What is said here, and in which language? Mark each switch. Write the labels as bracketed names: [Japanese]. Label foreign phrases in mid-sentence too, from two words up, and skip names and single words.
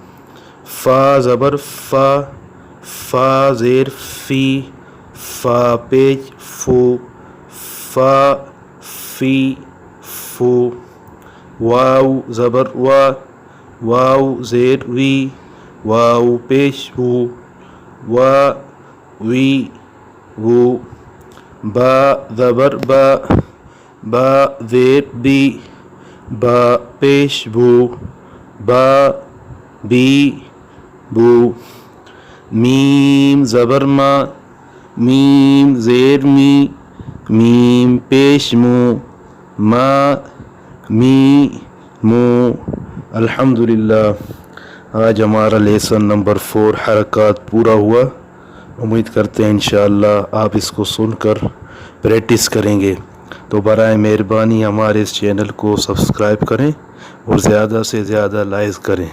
[Urdu] فا زبر فا زیر فی، فا پیش فو فی فو. واو زبر واو زیر وی، واو پیش وو وی وو. با زبر با زیر بی، با پیش بو بی بو. میم زبر میم زیر می، میم پیش مو می مو. الحمدللہ آج ہمارا لیسن نمبر 4 حرکات پورا ہوا. امید کرتے ہیں انشاءاللہ آپ اس کو سن کر پریکٹس کریں گے. تو برائے مہربانی ہمارے اس چینل کو سبسکرائب کریں اور زیادہ سے زیادہ لائک کریں.